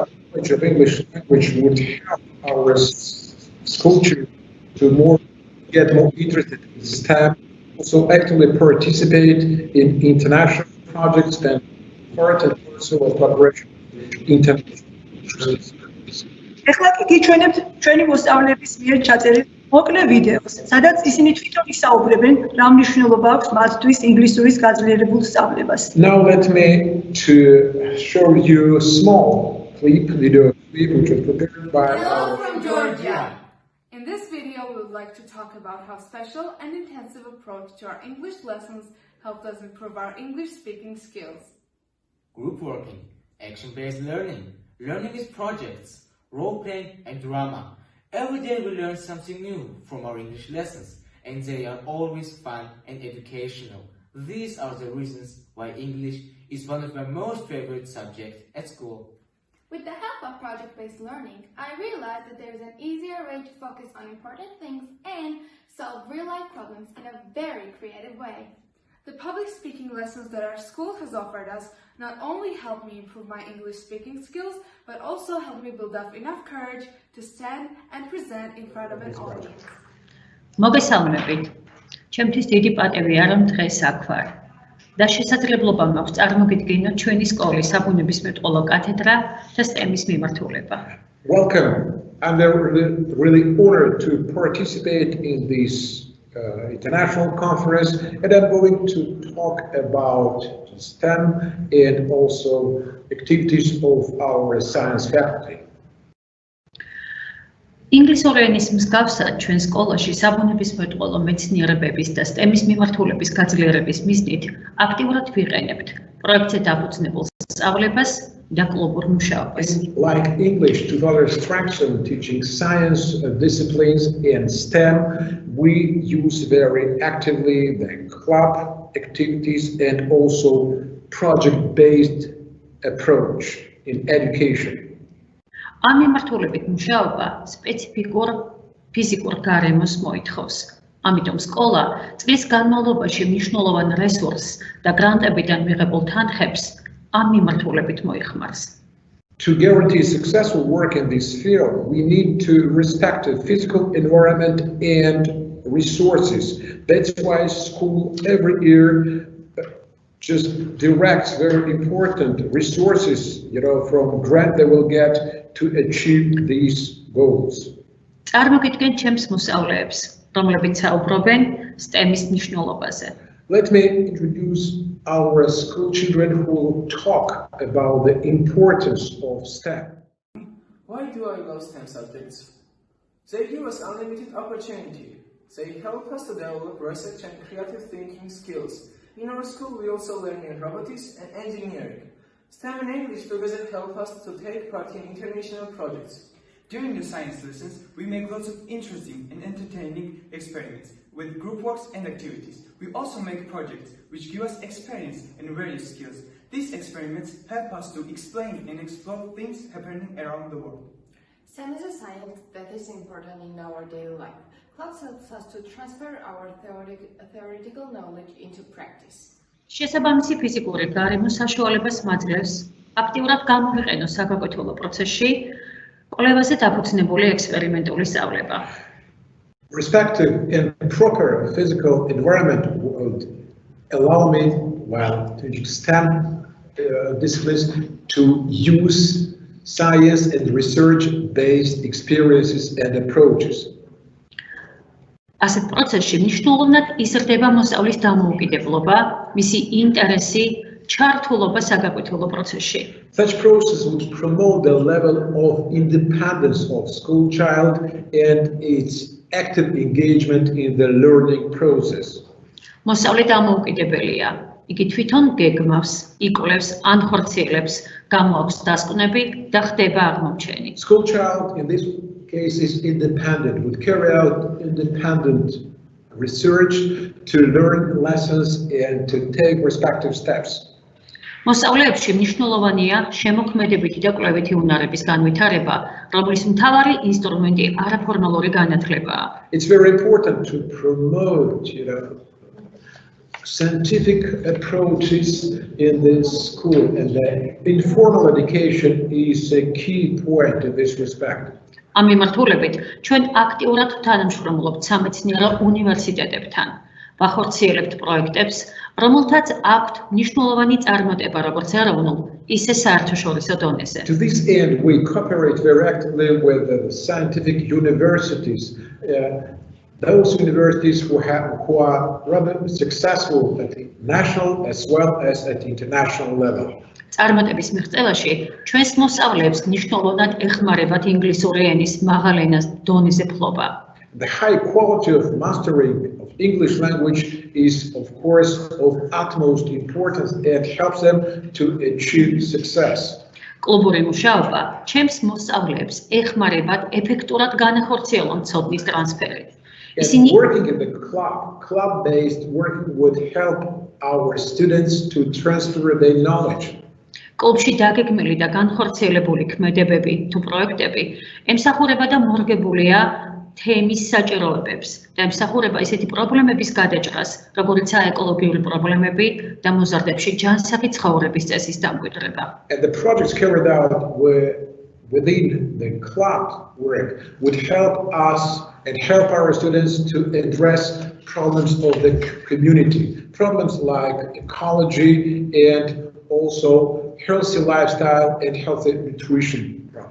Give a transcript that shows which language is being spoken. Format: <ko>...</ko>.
<en>Knowledge of English language would help our school children to get more interested in STEM, also actively participate in international projects and part and parcel of cooperation with international universities.</en> <ka>ეხლა კი გიჩვენებთ ჩვენი მოსწავლეების მიერ ჩაწერილ მოკლე ვიდეოს, სადაც ისინი თვითონ ისაუბრებენ, რა მნიშვნელობა აქვს მათთვის ინგლისურის გაძლიერებულ სწავლებას.</ka> <en>Now let me to show you a small video clip which was prepared by Hello from Georgia. In this video, we would like to talk about how special and intensive approach to our English lessons helped us improve our English speaking skills. Group working, action-based learning, learning with projects, role-playing and drama. Every day we learn something new from our English lessons, and they are always fun and educational. These are the reasons why English is one of my most favorite subjects at school. With the help of project-based learning, I realized that there is an easier way to focus on important things and solve real-life problems in a very creative way. The public speaking lessons that our school has offered us not only helped me improve my English speaking skills, but also helped me build up enough courage to stand and present in front of an audience.</en> <ka>მოგესალმებით. ჩემთვის დიდი პატივია რომ დღეს აქ ვარ. და შესაძლებლობა მაქვს წარმოგიდგინოთ ჩვენი სკოლის საბუნებისმეტყველო კათედრა და STEM-ის მიმართულება.</ka> <en>Welcome. I'm really honored to participate in this international conference, and I'm going to talk about STEM and also activities of our science faculty.</en> <ka>ინგლისური ენის მსგავსად ჩვენ სკოლაში საბუნებისმეტყველო მეცნიერებების და STEM-ის მიმართულების გაძლიერების მიზნით აქტიურად ვიყენებთ პროექტზე დაფუძნებულ სწავლებას და კლუბურ მუშაობას.</ka> <en>Like English, to further strengthen teaching science disciplines and STEM, we use very actively the club activities and also project-based approach in education.</en> <ka>ამ მიმართულებით მუშაობა სპეციფიკურ ფიზიკურ გარემოს მოითხოვს. ამიტომ სკოლა წლის განმავლობაში მნიშვნელოვან რესურსს და გრანტებიდან მიღებულ თანხებს ამ მიმართულებით მოიხმარს.</ka> <en>To guarantee successful work in this field, we need to respect the physical environment and resources. That's why school every year just directs very important resources, from grant they will get to achieve these goals.</en> <ka>წარმოგიდგენ ჩემს მოსწავლეებს, რომლებიც საუბრობენ STEM-ის მნიშვნელობაზე.</ka> <en>Let me introduce our school children who will talk about the importance of STEM. Why do I love STEM subjects? They give us unlimited opportunity. They help us to develop research and creative thinking skills. In our school, we also learn in robotics and engineering. STEM and English together help us to take part in international projects. During the science lessons, we make lots of interesting and entertaining experiments with group works and activities. We also make projects which give us experience and various skills. These experiments help us to explain and explore things happening around the world. STEM is a science that is important in our daily life. Class helps us to transfer our theoretical knowledge into practice.</en> <ka>შესაბამისი ფიზიკური გარემო საშუალებას მაძლევს აქტიურად გამოვიყენოს საგაკვეთილო პროცესში კვლევაზე დაფუძნებული ექსპერიმენტული სწავლება.</ka> <en>Respective and proper physical environment would allow me, while teaching STEM disciplines, to use science and research-based experiences and approaches.</en> <ka>ასეთ პროცესში მნიშვნელოვნად იზრდება მოსწავლის დამოუკიდებლობა, მისი ინტერესი, ჩართულობა საგაკვეთილო პროცესში.</ka> <en>Such process would promote the level of independence of school child and its active engagement in the learning process.</en> <ka>მოსწავლე დამოუკიდებელია. იგი თვითონ გეგმავს, იკვლევს, ან ხორციელებს, გამოაქვს დასკვნები და ხდება აღმოჩენი.</ka> <en>School child in this case is independent, would carry out independent research to learn lessons and to take respective steps.</en> <ka>მოსწავლეებში მნიშვნელოვანია შემოქმედებითი და კვლევითი უნარების განვითარება, რომლის მთავარი ინსტრუმენტი არაფორმალური განათლებაა.</ka> <en>It's very important to promote, scientific approaches in this school, and the informal education is a key point in this respect.</en> <ka>ამ მიმართულებით ჩვენ აქტიურად თანამშრომლობთ სამეცნიერო უნივერსიტეტებთან. ვახორციელებთ პროექტებს, რომელთაც აქვთ მნიშვნელოვანი წარმატება როგორც ეროვნულ, ისე საერთაშორისო დონეზე.</ka> <en>To this end, we cooperate very actively with the scientific universities, those universities who are rather successful at the national as well as at the international level.</en> <ka>წარმატების მიღწევაში ჩვენს მოსწავლეებს მნიშვნელოვნად ეხმარებათ ინგლისური ენის მაღალ ენას დონეზე ფლობა.</ka> <en>The high quality of mastering of English language is, of course, of utmost importance and helps them to achieve success.</en> <ka>კლუბური მუშაობა ჩვენს მოსწავლეებს ეხმარებათ ეფექტურად განახორციელონ ცოდნის ტრანსფერი.</ka> <en>And working in the club-based working would help our students to transfer their knowledge.</en> <ka>კლუბში დაგეგმილი და განხორციელებული ქმედებები თუ პროექტები ემსახურება და მორგებულია თემის საჭიროებებს და ემსახურება ისეთი პრობლემების გადაჭრას, როგორიცაა ეკოლოგიური პრობლემები და მოზარდებში ჯანსაღი ცხოვრების წესის დამკვიდრება.</ka> <en>And the projects carried out within the club work would help us and help our students to address problems of the community, problems like ecology and also healthy lifestyle and healthy nutrition.</en>